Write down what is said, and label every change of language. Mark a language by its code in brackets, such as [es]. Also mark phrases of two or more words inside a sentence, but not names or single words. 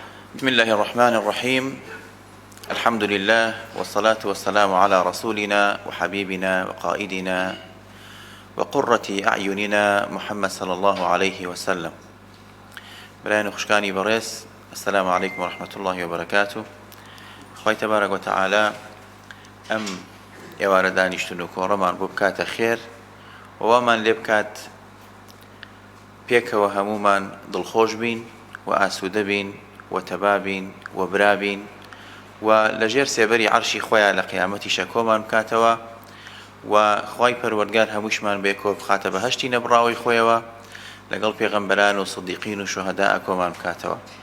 [ar] بسم الله الرحمن الرحيم. الحمد لله والصلاة والسلام على رسولنا وحبيبنا وقائدنا وقرة أعيننا محمد صلى الله عليه وسلم. [ckb] برایان خوشکانی بەڕێز، [ar] السلام عليكم ورحمة الله وبركاته. [ckb] خوای [ar] تبارك وتعالى [ckb] ئەم ئێوارە دانیشتن و کۆڕەمان بۆ بکاتە خێر، وەمان لێ بکات پێکەوە هەمومان دڵخۆش بین و ئاسوودە بین وتەبا بین و برا بین و لەژێر سێبەری عەرشی خۆیان لە قیامەتیشە کۆمان بکاتەوە و خوای پەروەردگار هەمووشمان بێکۆ بخاتە بەهەشتی نەبڕاوی خۆیەوە لەگەڵ پێغەمبەران و سیدیقین و شوهەدا کۆمان بکاتەوە.